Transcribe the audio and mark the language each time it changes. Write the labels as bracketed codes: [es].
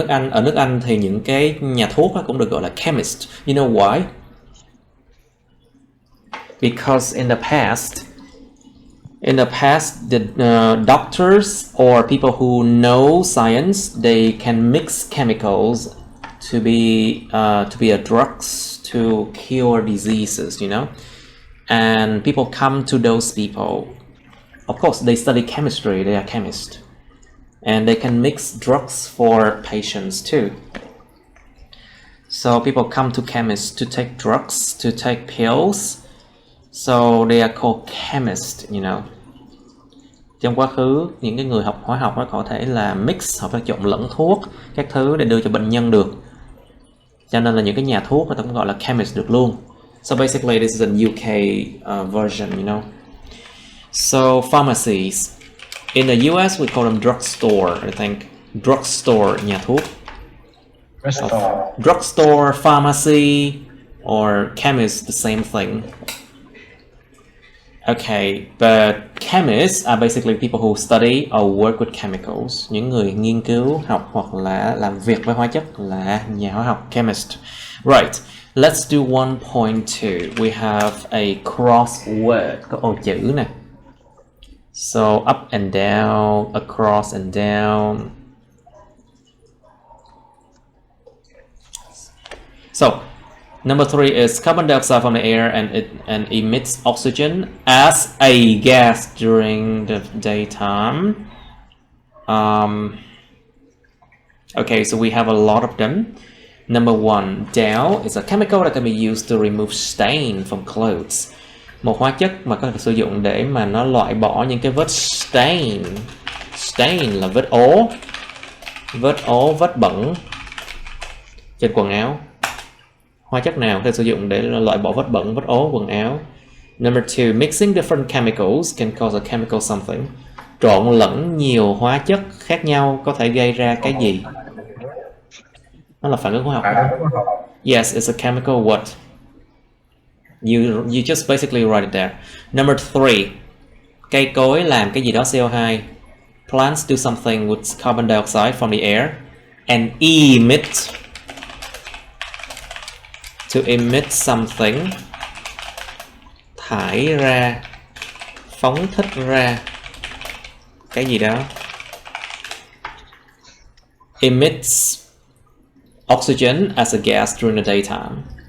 [vi] Ở nước Anh thì những cái nhà thuốc cũng được gọi là chemist. [en] You know why? Because in the past, the doctors or people who know science, they can mix chemicals to be a drugs to cure diseases, and people come to those people. Of course, they study chemistry, they are chemists, and they can mix drugs for patients too. So people come to chemists to take drugs, to take pills. So they are called chemists, [vi] Trong quá khứ, những cái người học hóa học có thể là mix, hoặc là trộn lẫn thuốc, các thứ để đưa cho bệnh nhân được. Cho nên là những cái nhà thuốc người ta cũng gọi là chemist được luôn. [en] So basically this is a UK version, So pharmacies. In the US we call them drugstore, I think. Drugstore, [vi] nhà thuốc. [en] Drugstore, pharmacy, or chemist, the same thing. Okay, but chemists are basically people who study or work with chemicals. [vi] Những người nghiên cứu, học hoặc là làm việc với hóa chất là nhà hóa học, chemist. [en] Right, let's do 1.2. We have a crossword, [vi] có ô chữ nè. [en] So up and down, across and down. So number 3 is carbon dioxide from the air and emits oxygen as a gas during the daytime. Okay, so we have a lot of them. Number 1, down is a chemical that can be used to remove stain from clothes. [vi] Một hóa chất mà có thể sử dụng để mà nó loại bỏ những cái vết stain. Stain là vết ố. Vết ố, vết bẩn trên quần áo. Hóa chất nào có thể sử dụng để loại bỏ vết bẩn, vết ố quần áo. [en] Number 2, mixing different chemicals can cause a chemical something. [vi] Trộn lẫn nhiều hóa chất khác nhau có thể gây ra cái gì? Nó là phản ứng hóa học. [en] Yes, it's a chemical what? You just basically write it there. [vi] Number 3, cây cối làm cái gì đó CO2. [en] Plants do something with carbon dioxide from the air and emit. To emit something, [vi] thải ra, phóng thích ra cái gì đó. [en] Emits oxygen as a gas during the daytime.